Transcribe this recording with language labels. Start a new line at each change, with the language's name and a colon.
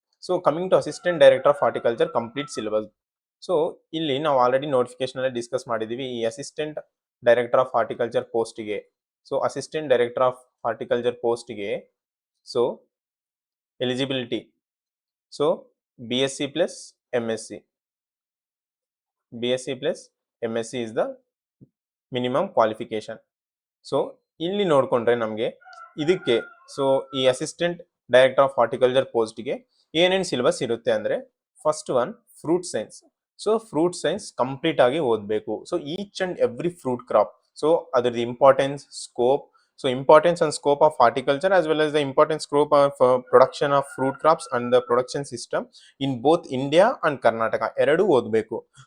English: So coming to assistant director of horticulture complete syllabus.
Kannada: So ಇಲ್ಲಿ ನಾವು already notification ಅಲ್ಲಿ discuss ಮಾಡಿದೀವಿ
English: ಈ assistant director of horticulture ಪೋಸ್ಟ್ಗೆ. So assistant director of horticulture ಪೋಸ್ಟ್ಗೆ so eligibility so BSc plus MSc. BSc plus MSc is the minimum qualification.
Kannada: So ಇಲ್ಲಿ ನೋಡ್ಕೊಂಡ್ರೆ ನಮಗೆ ಇದಕ್ಕೆ
English: so ಈ assistant director of horticulture ಪೋಸ್ಟ್ಗೆ
Kannada: ಏನೇನು ಸಿಲೆಬಸ್ ಇರುತ್ತೆ ಅಂದ್ರೆ
English: First one fruit science. So fruit science
Kannada: complete ಆಗಿ ಓದಬೇಕು.
English: so each and every fruit crop, so ಅದ್ರದ್ದು importance, scope, so importance and scope of horticulture as well as the importance scope of production of fruit crops and the production system in both India and Karnataka
Kannada: ಎರಡೂ ಓದಬೇಕು.